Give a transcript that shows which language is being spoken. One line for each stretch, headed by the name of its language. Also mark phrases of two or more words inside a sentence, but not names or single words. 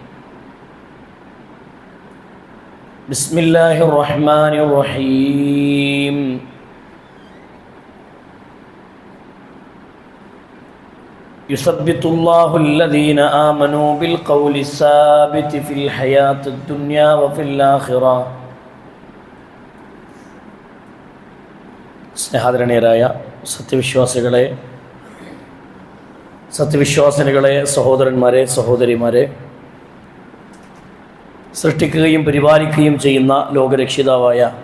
Arabic: بسم الله الرحمن الرحيم. يثبت الله الذين آمنوا بالقول الثابت في الحياة الدنيا وفي الآخرة.
Malayalam: സ്നേഹാദരണീയരായ സത്യവിശ്വാസിനികളെ, സഹോദരന്മാരെ, സഹോദരിമാരെ, സൃഷ്ടിക്കുകയും പരിപാലിക്കുകയും ചെയ്യുന്ന ലോകരക്ഷിതാവായ